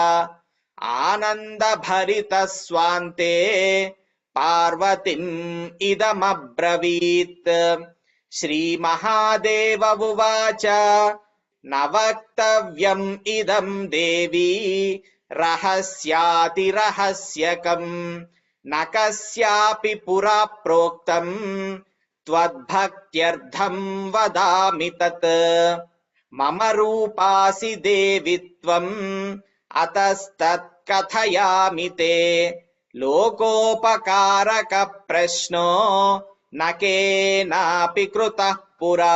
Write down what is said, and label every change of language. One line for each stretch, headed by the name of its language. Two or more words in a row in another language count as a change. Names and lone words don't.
Sanskrit: ఆనందభరితః స్వాంతే పార్వతీం ఇదమబ్రవీత్. శ్రీమహాదేవ ఉవాచ న వక్తవ్యం ఇదం దేవీ రహస్యాతిరహస్యకం. న కస్యాపి పురా ప్రోక్తం त्वद्भक्त्यर्थं वदामि तत्। मम रूपासि देवि त्वम् अतस्तत्कथयामि ते। लोकोपकारक प्रश्नो न केनापि कृतः पुरा।